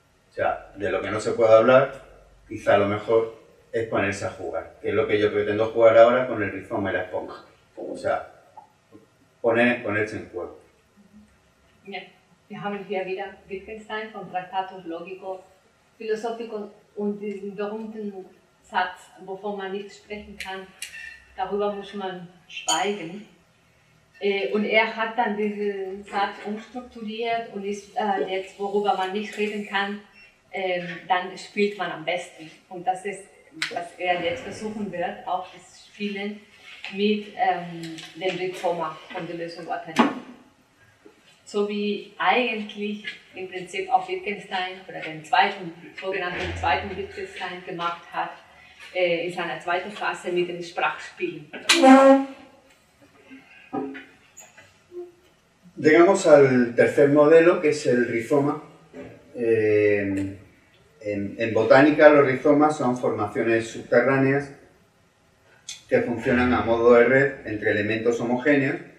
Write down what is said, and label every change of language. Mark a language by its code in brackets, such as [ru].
[es] O sea, de lo que no se puede hablar, quizá lo mejor es ponerse a jugar, que es lo que yo pretendo jugar ahora con el rizoma y la esponja. O sea, ponerse en juego. [de] Ja, wir haben hier wieder Wittgenstein von Tractatus Logico Philosophico und diesen berühmten Satz, wovon man nicht sprechen kann, darüber muss man schweigen. Und er hat dann diesen Satz umstrukturiert und ist jetzt, worüber man nicht reden kann, dann spielt man am besten. Und das ist, was er jetzt versuchen wird, auch das Spielen mit dem Rizoma von der Lösung Athen. So wie eigentlich im Prinzip auch Wittgenstein oder den sogenannten zweiten Wittgenstein gemacht hat, in seiner zweiten Phase mit dem Sprachspielen. [es] Llegamos al tercer modelo, que es el rizoma. En botánica, los rizomas son formaciones subterráneas que funcionan a modo de red entre elementos homogéneos.